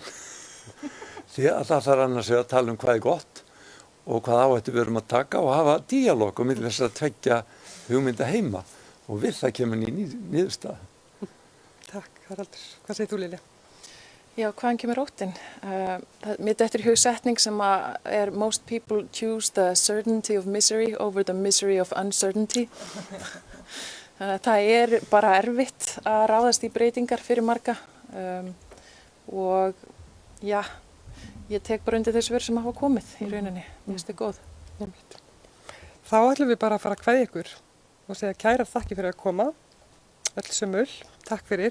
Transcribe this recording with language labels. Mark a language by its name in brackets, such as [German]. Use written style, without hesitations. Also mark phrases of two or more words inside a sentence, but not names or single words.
[Icelandic] Því að það þarf annars að tala hvað er gott og hvað áhættu við erum að taka og hafa díalóg og milli þess að tveggja hugmynda heima og við það kemur niðurstaða. Takk, Haraldur. Hvað segir þú, Lilja? Já, hvaðan kemur óttinn? Mér dettur í hug setning sem er [English] most people choose the certainty of misery over the misery of uncertainty. [Icelandic] Þannig að það er bara erfitt að ráðast í breytingar fyrir marga og já, ég tek bara undir þessu verð sem hafa komið í rauninni. Mér finnst það góð. Þá ætlum við bara að fara að kveðja ykkur og segja kærar þakki fyrir að koma, öll sömul, takk fyrir.